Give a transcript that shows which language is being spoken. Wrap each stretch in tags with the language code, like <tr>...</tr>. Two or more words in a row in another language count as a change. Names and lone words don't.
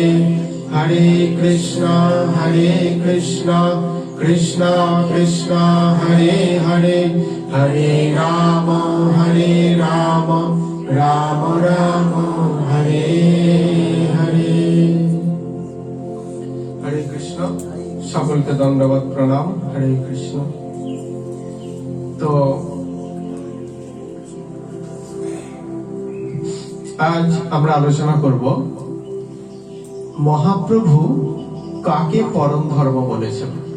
<hi>हरे कृष्णा कृष्णा कृष्णा हरे हरे, हरे राम राम राम हरे हरे। हरे कृष्ण।</hi> <bn>সকলকে দণ্ডবত প্রণাম। হরে কৃষ্ণ। তো আজ আমরা আলোচনা করব মহাপ্রভু কাকে পরম ধর্ম বলেছেন।</bn>